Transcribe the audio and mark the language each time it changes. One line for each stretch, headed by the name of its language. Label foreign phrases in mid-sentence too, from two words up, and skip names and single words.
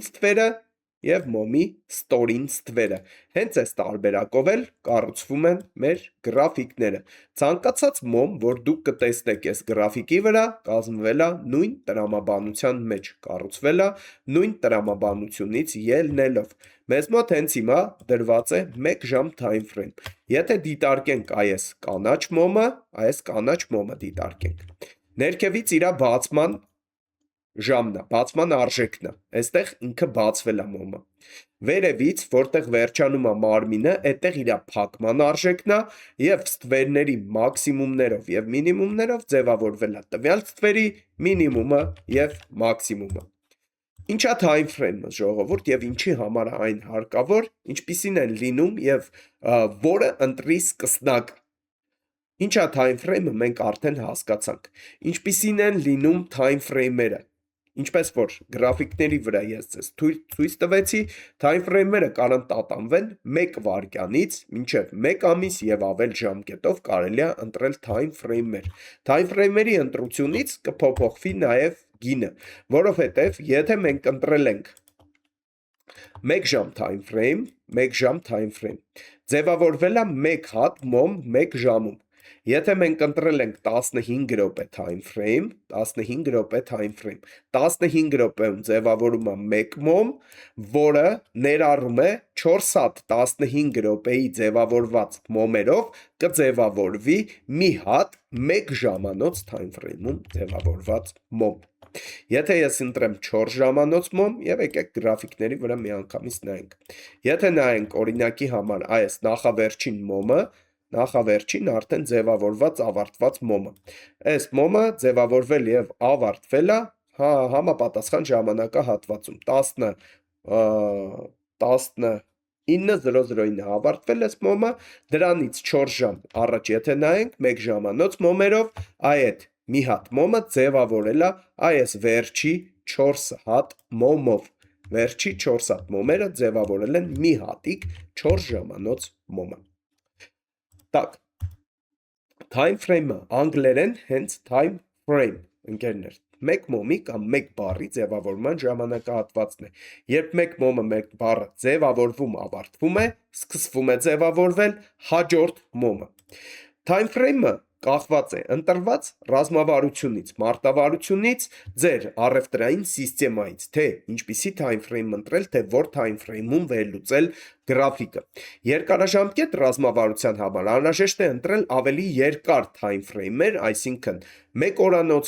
Armenian: ստվերը եւ մոմի ստորին ստվերը։ Հենց այս տարբերակով էլ կառուցվում են մեր գրաֆիկները։ Ցանկացած մոմ, որ դուք կտեսնեք այս գրաֆիկի վրա, կազմվել է նույն տրամաբանության մեջ, կառուցվել է նույն տրամաբանությունից ելնելով։ Մեզ մոտ հենց հիմա դրված է 1 ժամ
English: time frame։
Armenian: Եթե դիտարկենք այս կանաչ մոմը դիտարկենք։ Ներքևից իր բացման ժամն է, բացման արժեքն է։ Այստեղ ինքը բացվել է մոմը։ Վերևից, որտեղ վերջանում է մարմինը, այդտեղ իր փակման արժեքն է եւ ստվերների մաքսիմումներով եւ մինիմումներով ձևավորվել է տվյալ ստվերի մինիմումը եւ մաքսիմումը։ Ինչա
English: time frame-
Armenian: ը ժողովուրդ եւ ինչի համար է այն հարկավոր, ինչպիսին են լինում եւ որը ընտրի սկսնակ։ Ինչա
English: time frame-
Armenian: ը մենք արդեն հասկացանք։ Ինչպիսին են լինում
English: time frame-
Armenian: երը։ Ինչպես որ գրաֆիկների վրա ես ձեզ ցույց տվեցի,
English: time frame-
Armenian: երը կարող տատանվեն 1 վայրկյանից մինչև 1 ամիս եւ ավել ժամկետով կարելի է ընտրել
English: time frame-
Armenian: եր։
English: Time frame-
Armenian: երի ընտրությունից կփոփոխվի նաեւ գինը, որովհետեւ եթե մենք ընտրել ենք 1 ժամ
English: time frame,
Armenian: ձևավորվել է 1 հատ մոմ 1 ժամում։ Եթե մենք ընտրել ենք 15 րոպե
English: time frame,
Armenian: 15 րոպեում ձևավորում է 1 մոմ, որը ներառում է 4 հատ 15 րոպեի ձևավորված մոմերով կձևավորվի մի հատ 1 ժամանոց
English: time frame-
Armenian: ում ձևավորված մոմ։ Եթե ես ընտրեմ 4 ժամանոց մոմ, եւ եկեք գրաֆիկների վրա միանգամից նայենք։ Եթե նայենք օրինակի համար այս նախավերջին մոմը, նախավերջին արդեն ձևավորված ավարտված մոմը։ Այս մոմը ձևավորվել եւ ավարտվել է համապատասխան ժամանակահատվածում 19:00-ին ավարտվել է մոմը, դրանից 4 ժամ առաջ եթե նայենք 1 ժամանոց մոմերով, այդ մի հատ մոմը ձևավորել է այս վերջի 4 հատ մոմով։ Վերջի 4 հատ մոմերը ձևավորել են մի հատիկ 4 ժամանոց մոմը։ Так,
English: time frame-
Armenian: ը անգլերեն հենց
English: time frame,
Armenian: ընկերներ, մեկ մոմի կամ մեկ բառի ձևավորման ժամանակահատվածն է։ Երբ մեկ մոմը մեկ բառը ձևավորվում ավարտվում է, սկսվում է ձևավորվել հաջորդ մոմը։
English: Time frame-
Armenian: ը կախված է ընտրված ռազմավարությունից, մարտավարությունից, ձեր առևտրային սիստեմայից, թե ինչպիսի
English: time frame
Armenian: ընտրել, թե որ
English: time frame-
Armenian: ում վերլուծել գրաֆիկը։ Երկարաժամկետ ռազմավարության համար անհրաժեշտ է ընտրել ավելի երկար
English: time frame-
Armenian: եր, այսինքն 1 օրանոց,